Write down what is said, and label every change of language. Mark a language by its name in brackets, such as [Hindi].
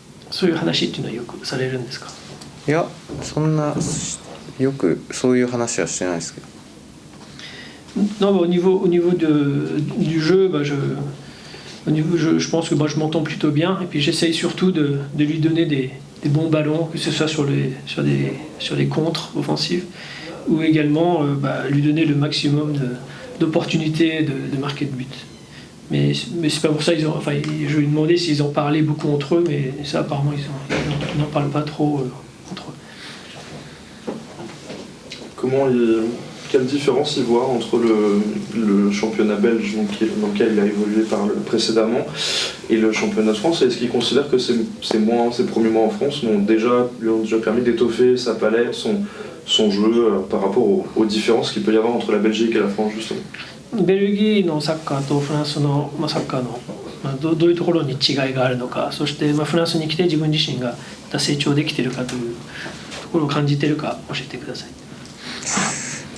[Japanese] そういう話っていうのはよくされるんですか？いや、そんなよくそういう話はしてないですけど。 [French] Non, au niveau du jeu, Je pense que moi je m'entends plutôt bien et puis j'essaye surtout de lui donner des bons ballons, que ce soit sur les contres offensifs ou également lui donner le maximum d'opportunités de marquer de but. Mais c'est pas pour ça je lui ai demandé s'ils en parlaient beaucoup entre eux, mais ça apparemment ils n'en parlent pas trop entre eux. Quelle différence il voit entre le championnat belge dans lequel il a évolué précédemment et le championnat de France? Est-ce qu'il considère que ses premiers mois en France lui ont déjà permis d'étoffer sa palette, son jeu par rapport aux différences qu'il peut y avoir entre la Belgique et la France justement? [Japanese] ベルギーのサッカーとフランスのサッカーのどういうところに違いがあるのか、そしてフランスに来て自分自身が成長できているかというところを感じているか教えてください。